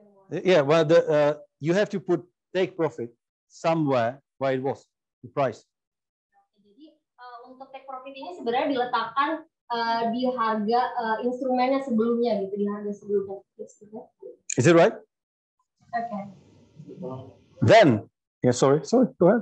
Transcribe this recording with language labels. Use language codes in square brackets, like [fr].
[en] Yeah, well, you have to put take profit somewhere where it was, the price. [id] Jadi untuk take profit ini sebenarnya diletakkan di harga instrumennya sebelumnya gitu, di harga sebelumnya. [en] Is it right? Okay. Then, yeah, sorry, go ahead.